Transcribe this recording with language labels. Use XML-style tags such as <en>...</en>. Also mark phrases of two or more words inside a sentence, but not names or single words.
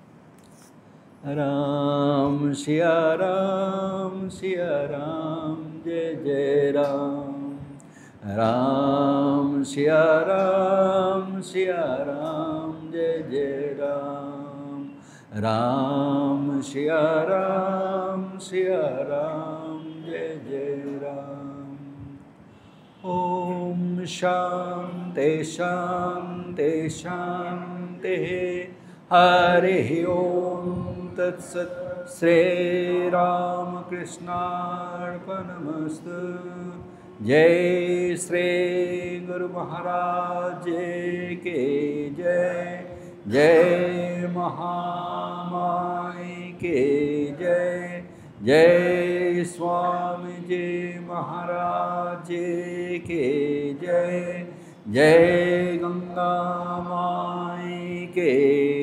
<hi>राम सिया राम जय जय राम, राम सिया राम जय जय राम, राम सिया राम जय जय राम।</hi> <sa>ওম শান্তি শান্তি শান্তি, हरि ओम तत्सत्। श्री रामकृष्णार्पणमस्तु।</sa> <hi>जय श्री गुरु महाराज के जय, जय महामाई के जय, जय स्वामी जी महाराज के जय, जय गंगा माई के</hi>